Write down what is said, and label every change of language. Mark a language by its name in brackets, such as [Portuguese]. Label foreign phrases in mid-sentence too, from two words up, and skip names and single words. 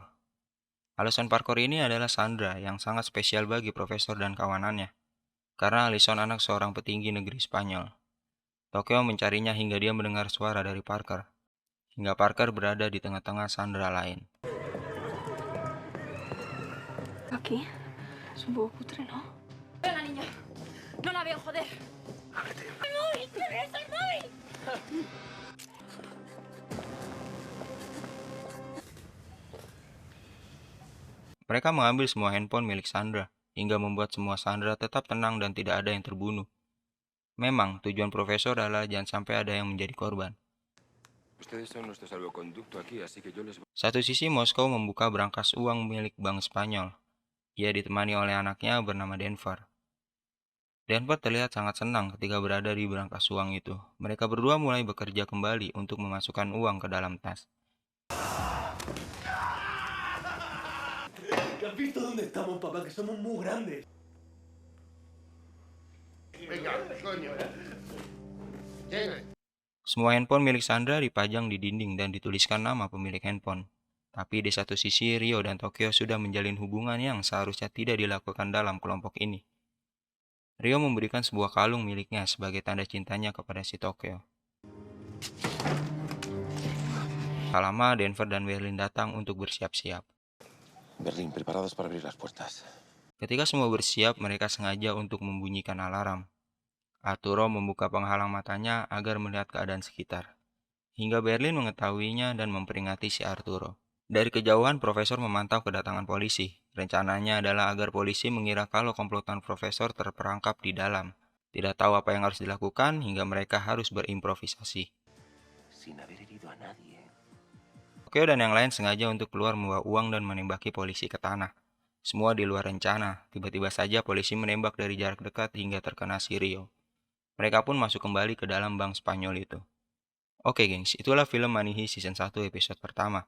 [Indonesian] Alison Parker ini adalah Sandra yang sangat spesial bagi profesor dan kawanannya, karena Alison anak seorang petinggi negeri Spanyol. Tokyo mencarinya hingga dia mendengar suara dari Parker, hingga Parker berada di tengah-tengah Sandra lain. [Spanish] Aquí es un poco cutre, ¿no? ¡Ven la niña! ¡No la veo, joder! Ábrete. ¡El móvil! ¡Me ves el móvil! [Indonesian] Mereka mengambil semua handphone milik Sandra, hingga membuat semua Sandra tetap tenang dan tidak ada yang terbunuh. Memang, tujuan profesor adalah jangan sampai ada yang menjadi korban. [Spanish] Ustedes son nuestro salvoconducto aquí, así que yo les... [Indonesian] Satu sisi Moskow membuka brankas uang milik Bank Spanyol. Ia ditemani oleh anaknya bernama Denver. Denver terlihat sangat senang ketika berada di brankas uang itu. Mereka berdua mulai bekerja kembali untuk memasukkan uang ke dalam tas. [Spanish] ¿Has visto dónde estamos, papá? Que somos muy grandes. [Indonesian] Semua handphone milik Sandra dipajang di dinding dan dituliskan nama pemilik handphone. Tapi di satu sisi, Rio dan Tokyo sudah menjalin hubungan yang seharusnya tidak dilakukan dalam kelompok ini. Rio memberikan sebuah kalung miliknya sebagai tanda cintanya kepada si Tokyo. Tak lama, Denver dan Berlin datang untuk bersiap-siap. [Spanish] Berlín, preparados para abrir las puertas. [Indonesian] Ketika semua bersiap, mereka sengaja untuk membunyikan alarm. Arturo membuka penghalang matanya agar melihat keadaan sekitar. Hingga Berlin mengetahuinya dan memperingati si Arturo. Dari kejauhan, profesor memantau kedatangan polisi. Rencananya adalah agar polisi mengira kalau komplotan profesor terperangkap di dalam. Tidak tahu apa yang harus dilakukan hingga mereka harus berimprovisasi. [Spanish] Sin haber herido a nadie. [Indonesian] Tokyo dan yang lain sengaja untuk keluar membawa uang dan menembaki polisi ke tanah. Semua di luar rencana. Tiba-tiba saja polisi menembak dari jarak dekat hingga terkena si Rio. Mereka pun masuk kembali ke dalam Bank Spanyol itu. Oke gengs, itulah film [English] Money Heist [Indonesian] Season 1 episode pertama.